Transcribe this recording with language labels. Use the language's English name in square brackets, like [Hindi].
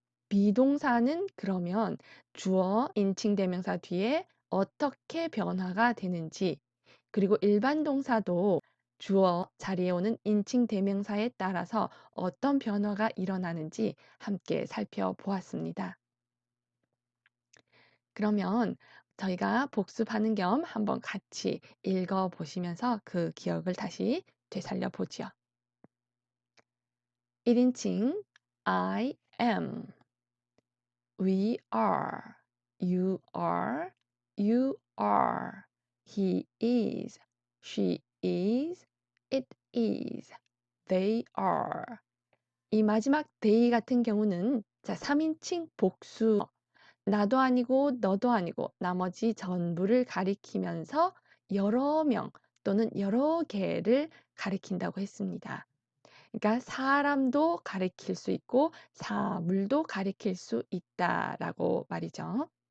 [Korean] 비동사는 그러면 주어, 인칭 대명사 뒤에 어떻게 변화가 되는지, 그리고 일반 동사도 주어 자리에 오는 인칭 대명사에 따라서 어떤 변화가 일어나는지 함께 살펴보았습니다. 그러면 저희가 복습하는 겸 한번 같이 읽어 보시면서 그 기억을 다시 되살려 보지요. [English] 1인칭 I am, we are, you are, you are, he is, she is, it is, they are. [Korean] 이 마지막 they 같은 경우는 3인칭 복수, 나도 아니고 너도 아니고 나머지 전부를 가리키면서 여러 명 또는 여러 개를 가리킨다고 했습니다. 그러니까 사람도 가리킬 수 있고 사물도 가리킬 수 있다라고 말이죠.